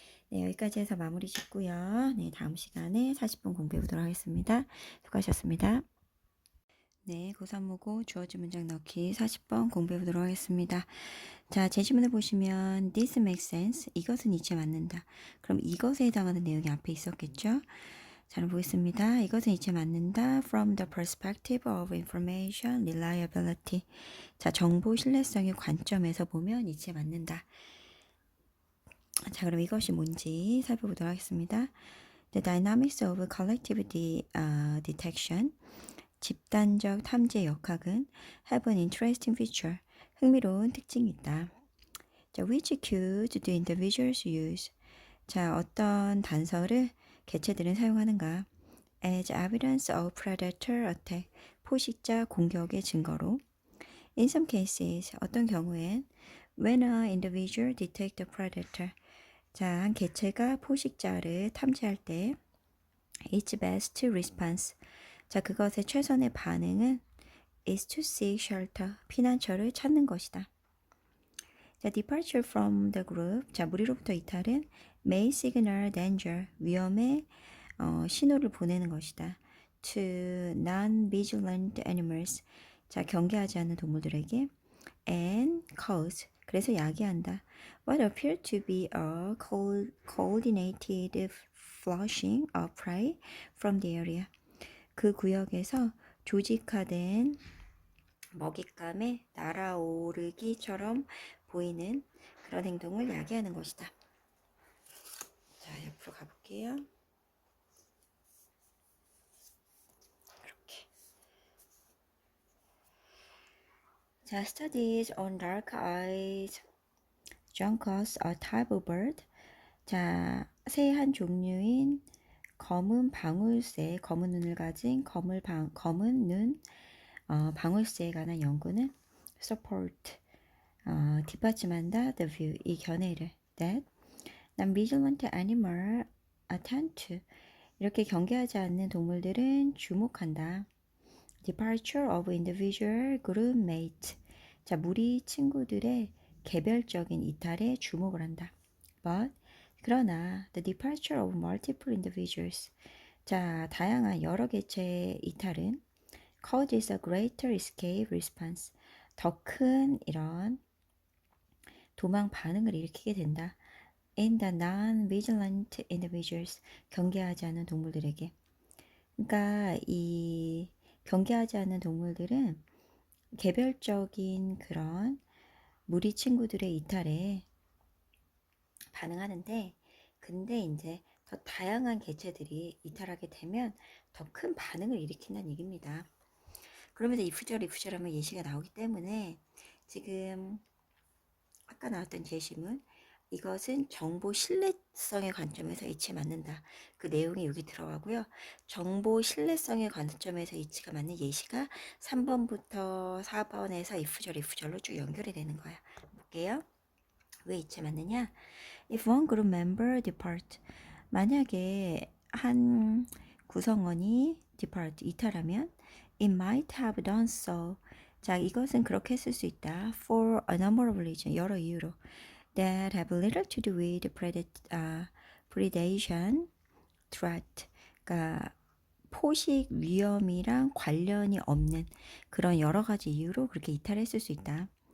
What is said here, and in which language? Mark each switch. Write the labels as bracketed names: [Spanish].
[Korean] 네, 여기까지 해서 마무리 짓고요. 네, 다음 시간에 40분 공부해 보도록 하겠습니다. 수고하셨습니다. 네, 고3모고 주어진 문장 넣기 40번 공부해 보도록 하겠습니다. 자, 제시문을 보시면 [English] this makes sense. [Korean] 이것은 이치에 맞는다. 그럼 이것에 해당하는 내용이 앞에 있었겠죠? 자, 보겠습니다. 이것은 이치에 맞는다. [English] From the perspective of information reliability. [Korean] 자, 정보 신뢰성의 관점에서 보면 이치에 맞는다. 자, 그럼 이것이 뭔지 살펴보도록 하겠습니다. [English] The dynamics of collective detection. [Korean] 집단적 탐지의 역학은 [English] have an interesting feature. [Korean] 흥미로운 특징이 있다. [English] 자, which cues do individuals use? [Korean] 자, 어떤 단서를 개체들은 사용하는가? [English] As evidence of predator attack. [Korean] 포식자 공격의 증거로. [English] In some cases, [Korean] 어떤 경우엔 [English] when an individual detect a predator. [Korean] 자, 한 개체가 포식자를 탐지할 때 [English] its best response. [Korean] 자, 그것의 최선의 반응은 [English] is to seek shelter. [Korean] 피난처를 찾는 것이다. [English] 자, departure from the group. [Korean] 자, 무리로부터 이탈은 [English] may signal danger. [Korean] 위험의 신호를 보내는 것이다. [English] To non-vigilant animals. [Korean] 자, 경계하지 않는 동물들에게 [English] and cause. [Korean] 그래서 야기한다. [English] What appear to be a coordinated flushing of prey from the area. [Korean] 그 구역에서 조직화된 먹잇감의 날아오르기처럼 보이는 그런 행동을 야기하는 것이다. 자, 옆으로 가볼게요. 이렇게. [English] 자, studies on dark-eyed juncos, a type of bird. [Korean] 자, 새의 한 종류인 검은 방울새, 검은 눈을 가진 검은 눈 방울새에 관한 연구는 [English] support, [Korean] 뒷받침한다, [English] the view, [Korean] 이 견해를 [English] that non-vigilant animal attend to, [Korean] 이렇게 경계하지 않는 동물들은 주목한다. [English] Departure of individual group mate, [Korean] 자, 무리 친구들의 개별적인 이탈에 주목을 한다. [English] But, [Korean] 그러나 [English] the departure of multiple individuals, [Korean] 자, 다양한 여러 개체의 이탈은 [English] causes a greater escape response, [Korean] 더 큰 이런 도망 반응을 일으키게 된다. [English] In the non-vigilant individuals, [Korean] 경계하지 않는 동물들에게. 그러니까 이 경계하지 않는 동물들은 개별적인 그런 무리 친구들의 이탈에 반응하는데, 근데 이제 더 다양한 개체들이 이탈하게 되면 더 큰 반응을 일으킨다는 얘기입니다. 그러면서 if 하면 예시가 나오기 때문에 지금 아까 나왔던 제시문, 이것은 정보 신뢰성의 관점에서 이치에 맞는다. 그 내용이 여기 들어가고요. 정보 신뢰성의 관점에서 이치가 맞는 예시가 3번부터 4번에서 if절로 쭉 연결이 되는 거야. 볼게요. 왜 이치에 맞느냐? [English] If one group member depart, [Korean] 만약에 한 구성원이 [English] depart, [Korean] 이탈하면 [English] it might have done so. [Korean] 자, 이것은 그렇게 했을 수 있다. [English] For a number of reasons, [Korean] 여러 이유로. [English] That have little to do with predation threat. [Korean] 그러니까 포식 위험이랑 관련이 없는 그런 여러 가지 이유로 그렇게 이탈했을 수 있다.